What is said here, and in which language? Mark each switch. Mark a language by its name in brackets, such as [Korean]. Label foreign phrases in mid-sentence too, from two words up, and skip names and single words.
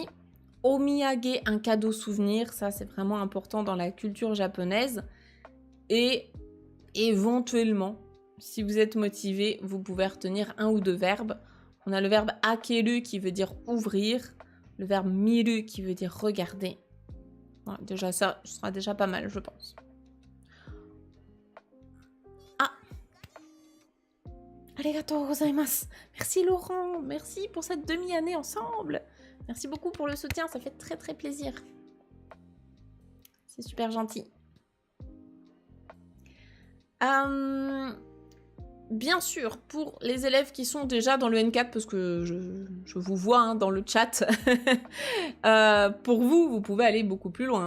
[French] Omiyage, un cadeau souvenir, ça c'est vraiment important dans la culture japonaise. Et éventuellement, si vous êtes motivé, vous pouvez retenir un ou deux verbes. On a le verbe akeru qui veut dire ouvrir, le verbe miru qui veut dire regarder. Voilà, déjà ça, ce sera déjà pas mal, je pense. Ah! [Japanese] ありがとうございます. [French] Merci Laurent, merci pour cette demi-année ensemble. Merci beaucoup pour le soutien, ça fait très plaisir. C'est super gentil. Bien sûr, pour les élèves qui sont déjà dans le N4, parce que je vous vois hein, dans le chat, pour vous, vous pouvez aller beaucoup plus loin.